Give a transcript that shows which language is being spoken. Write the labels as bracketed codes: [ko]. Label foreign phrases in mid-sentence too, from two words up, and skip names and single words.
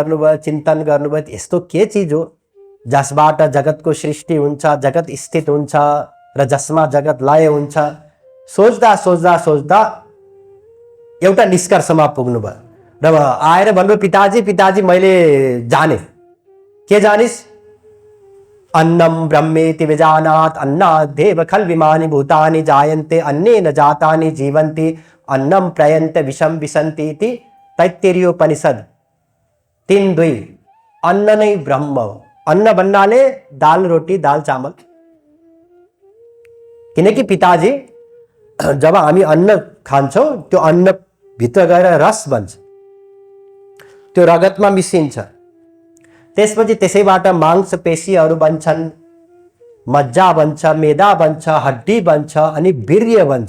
[ne] यस्तो के चिज हो? जसबाट जगतको सृष्टि हुन्छ, जगत स्थित हुन्छ र जसमा जगत लय हुन्छ। सोच्दा सोच्दा सोच्दा एउटा निष्कर्षमा पुग्नुभयो र आएर भन्नुभयो, पिताजी पिताजी मैले जाने। के जानिस्? [sa] अन्नम ब्रह्मेति विजानात् अन्नादेव खल्विमानि भूतानि जायन्ते अन्नेन जातानि जीवन्ति अन्नम प्रयन्त विषम विसन्ति इति तैत्तिरीयोपनिषद 3:2। [ne] अन्न नै ब्रह्म हो। अन्न भन्नाले दाल रोटी दाल चामल। किनकि पिताजी जब हामी अन्न खान्छौँ त्यो अन्न भित्र गएर रस बन्छ, त्यो रगतमा मिसिन्छ, त्यसपछि त्यसैबाट मांसपेशीहरू बन्छन्, मज्जा बन्छ, मेदा बन्छ, हड्डी बन्छ अनि वीर्य बन्छ।